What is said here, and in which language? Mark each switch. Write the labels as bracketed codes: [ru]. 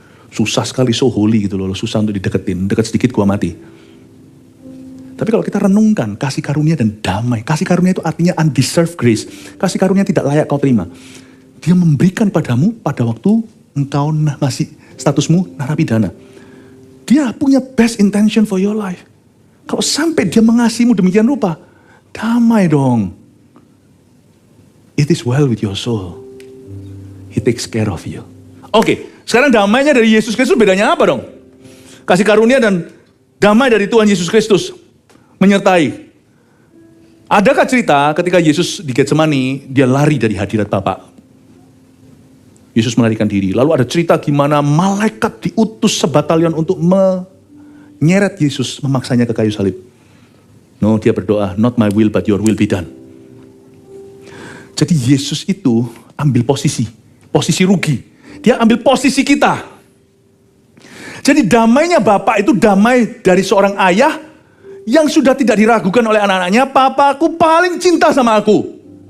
[id] Susah sekali, [en] so holy [id] gitu loh, susah untuk dideketin, dekat sedikit gua mati. Tapi kalau kita renungkan kasih karunia dan damai, kasih karunia itu artinya undeserved grace. Kasih karunia tidak layak kau terima. Dia memberikan padamu pada waktu engkau masih statusmu narapidana. Dia punya [en] best intention for your life. [id] Kalau sampai dia mengasihimu demikian rupa, damai dong. [en] It is well with your soul. He takes care of you. [id] Oke, sekarang damainya dari Yesus Kristus bedanya apa dong? Kasih karunia dan damai dari Tuhan Yesus Kristus menyertai. Adakah cerita ketika Yesus di Getsemani, dia lari dari hadirat Bapa? Yesus melarikan diri. Lalu ada cerita gimana malaikat diutus sebatalion untuk menyeret Yesus, memaksanya ke kayu salib. [en] No, [id] dia berdoa, [en] not my will but your will be done. [id] Jadi Yesus itu ambil posisi rugi. Dia ambil posisi kita. Jadi damainya Bapa itu damai dari seorang ayah yang sudah tidak diragukan oleh anak-anaknya, papaku paling cinta sama aku.